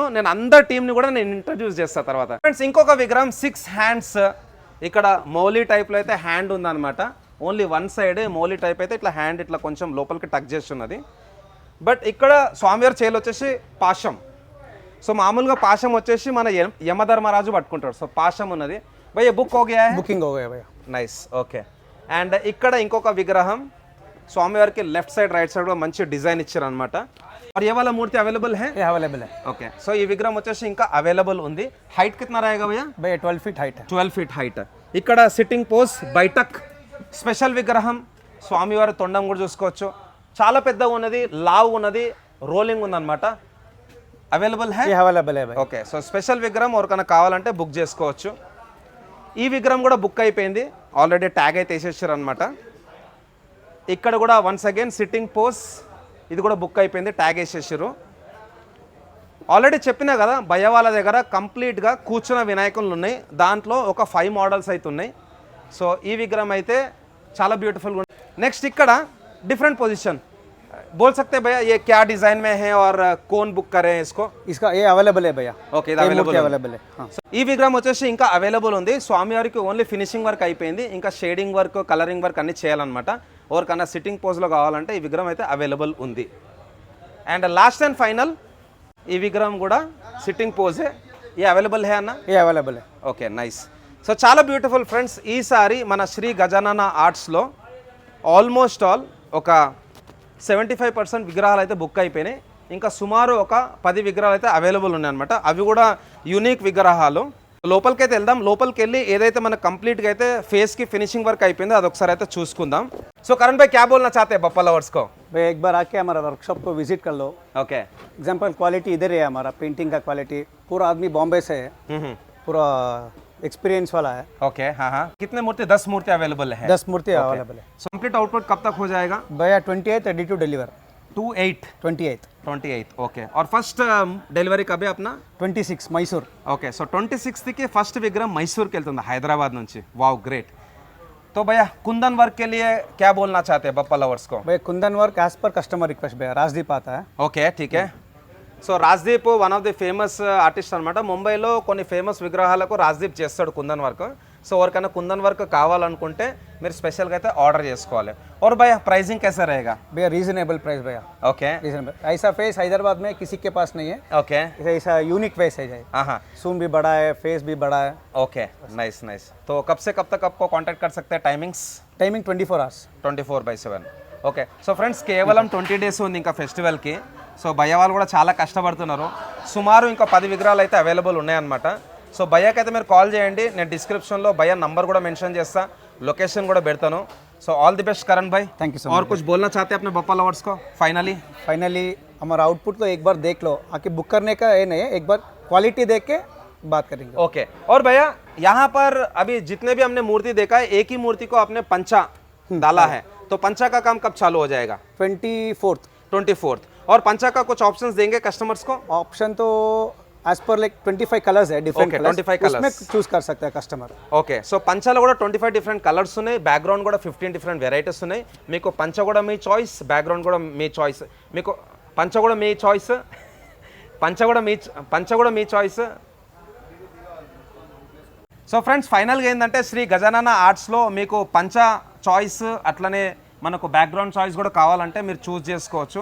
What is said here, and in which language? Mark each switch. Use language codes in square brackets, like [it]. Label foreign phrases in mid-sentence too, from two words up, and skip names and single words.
[te] నేను అందరి టీంని కూడా నేను ఇంట్రడ్యూస్ చేస్తాను తర్వాత. ఫ్రెండ్స్ ఇంకొక విగ్రహం 6 హ్యాండ్స్, ఇక్కడ మౌలి టైప్లో అయితే హ్యాండ్ ఉందన్నమాట. ఓన్లీ వన్ సైడ్ మౌలి టైప్ అయితే ఇట్లా హ్యాండ్ ఇట్లా కొంచెం లోపలికి టక్ చేస్తున్నది. బట్ ఇక్కడ స్వామివారి చేలు వచ్చేసి పాశం. సో మామూలుగా పాశం వచ్చేసి మన యమధర్మరాజు పట్టుకుంటాడు. సో పాశం ఉన్నది. [hi] भैया बुक हो गया है? बुकिंग हो गया भैया. [te] నైస్, ఓకే. అండ్ ఇక్కడ ఇంకొక విగ్రహం స్వామివారికి లెఫ్ట్ సైడ్ రైట్ సైడ్ కూడా మంచి డిజైన్ ఇచ్చారు అనమాట. [hi] और ये वाला मूर्ति अवेलेबल है? ये अवेलेबल है [te] ఓకే. సో ఈ విగ్రహం వచ్చేసి ఇంకా అవైలబుల్ ఉంది. [hi] हाइट कितना रहेगा भैया? भैया 12 फीट हाइट है. [en] 12 feet height. [te] ఇక్కడ సిట్టింగ్ పోజ్ బైటక్ స్పెషల్ విగ్రహం. స్వామివారి తొండం కూడా చూసుకోవచ్చు. చాలా పెద్దగా ఉన్నది, లావు ఉన్నది, రోలింగ్ ఉందన్నమాట. [hi] अवेलेबल है? ये अवेलेबल है भैया. [te] ఓకే. సో స్పెషల్ విగ్రహం ఎవరికైనా కావాలంటే బుక్ చేసుకోవచ్చు. ఈ విగ్రహం కూడా బుక్ అయిపోయింది, ఆల్రెడీ ట్యాగ్ అయితే వేసేసారు అనమాట. ఇక్కడ కూడా వన్స్ అగైన్ సిట్టింగ్ పోజ్, ఇది కూడా బుక్ అయిపోయింది, ట్యాగ్ వేసేసారు. ఆల్రెడీ చెప్పినా కదా భయ్య వాళ్ళ దగ్గర కంప్లీట్గా కూర్చున్న వినాయకులు ఉన్నాయి. దాంట్లో ఒక 5 మోడల్స్ అయితే ఉన్నాయి. సో ఈ విగ్రహం అయితే చాలా బ్యూటిఫుల్గా ఉంది. నెక్స్ట్ ఇక్కడ డిఫరెంట్ పొజిషన్ [hi] बोल सकते हैं भैया ये क्या डिजाइन में है और कौन बुक करे इसको? इसका ये अवेलेबल है भैया. [te] ఓకే, ఇది [hi] अवेलेबल है. हाँ. [te] ఈ విగ్రహం వచ్చేసి ఇంకా అవైలబుల్ ఉంది. స్వామివారికి ఓన్లీ ఫినిషింగ్ వర్క్ అయిపోయింది, ఇంకా షేడింగ్ వర్క్, కలరింగ్ వర్క్ అన్ని చేయాలన్నమాట. ఎవరికన్నా సిట్టింగ్ పోజ్లో కావాలంటే ఈ విగ్రహం అయితే అవైలబుల్ ఉంది. అండ్ లాస్ట్ అండ్ ఫైనల్ ఈ విగ్రహం కూడా సిట్టింగ్ పోజే. ఈ అవైలబుల్ హే అన్న? [hi] ये अवेलेबल है. [te] ఓకే, నైస్. సో చాలా బ్యూటిఫుల్ ఫ్రెండ్స్. ఈసారి మన శ్రీ గజానన ఆర్ట్స్లో ఆల్మోస్ట్ ఆల్ ఒక 75% విగ్రహాలు అయితే బుక్ అయిపోయినాయి. ఇంకా సుమారు ఒక 10 విగ్రహాలు అయితే అవైలబుల్ ఉన్నాయన్నమాట. అవి కూడా యూనిక్ విగ్రహాలు. లోపలికి అయితే వెళ్దాం. లోపలికి వెళ్ళి ఏదైతే మనకు కంప్లీట్గా అయితే ఫేస్కి ఫినిషింగ్ వర్క్ అయిపోయిందో అదొకసారి అయితే చూసుకుందాం. [hi] सो करण भाई क्या बोलना चाहते हैं बप्पा लवर्स को? भैया एक बार आके हमारा वर्कशॉप को विजिट कर लो. ओके. एग्जाम्पल क्वालिटी इधर है, हमारा पेंटिंग का क्वालिटी पूरा आदमी बॉम्बे से है, पूरा एक्सपीरियंस वाला है. ओके. हाँ हाँ. कितने मूर्ति? 10 मूर्ति अवेलेबल है. 10 मूर्ति अवेलेबल है. कंप्लीट आउटपुट कब तक हो जाएगा? भैया 28 [en] ready to deliver. [hi] 28 ओके. और फर्स्ट डिलीवरी कबे अपना? 26 मैसूर. [te] ఓకే. సో 26 కి ఫస్ట్ విగ్రహం మైసూర్కి వెళ్తుంది హైదరాబాద్ నుంచి. వావ్, గ్రేట్. [hi] तो भैया कुंदन वर्क के लिए क्या बोलना चाहते हैं बप्पा लवर्स को? भैया कुंदन वर्क एज पर कस्टमर रिक्वेस्ट भैया. राजदीप आता है. ओके, ठीक है. [te] సో రాజ్దీప్ వన్ ఆఫ్ ది ఫేమస్ ఆర్టిస్ట్ అనమాట. ముంబైలో కొన్ని ఫేమస్ విగ్రహాలకు రాజ్దీప్ చేస్తాడు కుందన్ వర్క్. సో ఎవరికైనా కుందన్ వర్క్ కావాలనుకుంటే మీరు స్పెషల్గా అయితే ఆర్డర్ చేసుకోవాలి. [hi] और भैया प्राइसिंग कैसा रहेगा? भैया रीजनेबल प्राइस भैया. ओके. रीजनेबल. ऐसा फेस हैदराबाद में किसी के पास नहीं है. ओके. ऐसा यूनिक फेस है जाए. हाँ. सूम भी बड़ा है, फेस भी बड़ा है. ओके, नाइस नाइस. तो कब से कब तक आपको कांटेक्ट कर सकते हैं? टाइमिंग्स? [en] timing 24 hours. [hi] 24/7. [te] ఓకే. సో ఫ్రెండ్స్ కేవలం 20 డేస్ ఉంది ఇంకా ఫెస్టివల్కి. సో భయ్య వాళ్ళు కూడా చాలా కష్టపడుతున్నారు. సుమారు ఇంకా 10 విగ్రహాలు అయితే అవైలబుల్ ఉన్నాయన్నమాట. సో భయ్యకి అయితే మీరు కాల్ చేయండి. నేను డిస్క్రిప్షన్లో భయ్య నంబర్ కూడా మెన్షన్ చేస్తా, లొకేషన్ కూడా పెడతాను. [en] so all the best करण भाई. thank you so [hi] और [en] मच. [hi] कुछ बोलना चाहते हैं अपने बप्पा लवर्स को फाइनली? हमारा आउटपुट तो एक बार देख लो, आके बुक करने का ये नहीं है, एक बार क्वालिटी देख के बात करेंगे. ओके. और भैया यहाँ पर अभी जितने भी हमने मूर्ति देखा है, एक ही मूर्ति को आपने पंचा डाला है. तो पंचा का काम कब चालू हो जाएगा? 24th. और पंचा का कुछ ऑप्शंस देंगे कस्टमर्स को? ऑप्शन तो एज पर लाइक 25 कलर्स है, डिफरेंट [en] Okay, [hi] कलर्स. [en] 25 colours. [hi] उसमें चूज कर सकता है कस्टमर. [te] ఓకే. సో పంచలో కూడా 25 డిఫరెంట్ కలర్స్ ఉన్నాయి. బ్యాక్గ్రౌండ్ కూడా 15 డిఫరెంట్ వెరైటీస్ ఉన్నాయి. మీకు పంచ కూడా మీ చాయిస్, బ్యాక్గ్రౌండ్ కూడా మీ చాయిస్. మీకు పంచ కూడా మీ చాయిస్, పంచ కూడా మీ చాయిస్. సో ఫ్రెండ్స్ ఫైనల్గా ఏంటంటే శ్రీ గజానన ఆర్ట్స్లో మీకు పంచ చాయిస్ అట్లనే మనకు బ్యాక్గ్రౌండ్ చాయిస్ కూడా కావాలంటే మీరు చూస్ చేసుకోవచ్చు.